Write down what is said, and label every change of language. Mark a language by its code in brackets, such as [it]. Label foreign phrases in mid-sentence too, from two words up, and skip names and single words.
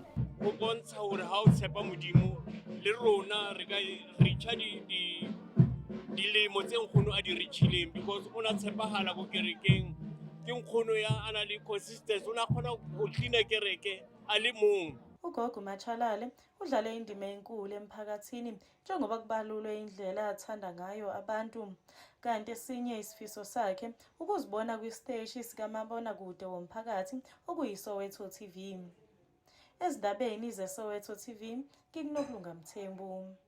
[tn] Go bontsha hore ha o tshepa modimo le rona re ka reach dilemo tse nkgono a di reachileng, because ona tshepahala go kerekeng. Ke nkgono ya ana le consistency, ona khona go clean kereke a le mong. [zu] uGogo Matshalale udlale indima enkulu emphakathini njengoba kubalulwe indlela athanda ngayo abantu. Kanti esinye isifiso sakhe ukuzibona kwisiteshi sikamabonakude womphakathi okuyiSoweto TV. Ezindabeni zeSoweto TV, ngikuNokulunga Mthembu.